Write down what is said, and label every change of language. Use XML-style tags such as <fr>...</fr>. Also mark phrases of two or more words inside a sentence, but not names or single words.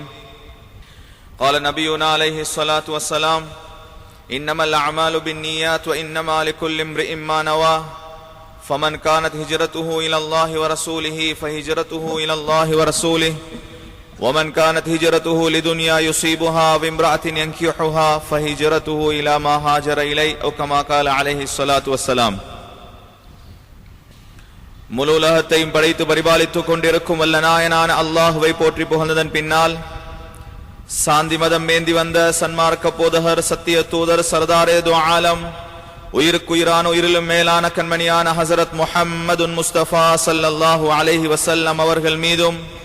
<ar>قال نبينا عليه الصلاة والسلام إنما الأعمال بالنيات وإنما لكل امرئ ما نوى فمن كانت هجرته إلى الله ورسوله فهجرته إلى الله ورسوله ومن كانت هجرته لدنيا يصيبها بامرأة ينكحها فهجرته إلى ما هاجر إليه أو كما قال عليه الصلاة والسلام.</ar> <ta>முழு உலகத்தையும் படைத்து பரிபாலித்துக் கொண்டிருக்கும் வல்ல நாயனான அல்லாஹுவை போற்றி புகழ்ந்ததன் பின்னால் சாந்தி மதம் மேந்தி வந்த சன்மார்க்க போதகர் சத்திய தூதர்</ta> <ur>سردارِ دو عالم</ur> <ta>உயிருக்குயிரான உயிரிலும் மேலான கண்மணியான ஹசரத் முஹம்மதுன் முஸ்தபா</ta> <ar>صلى الله عليه وسلم</ar> <ta>அவர்கள் மீதும்</ta>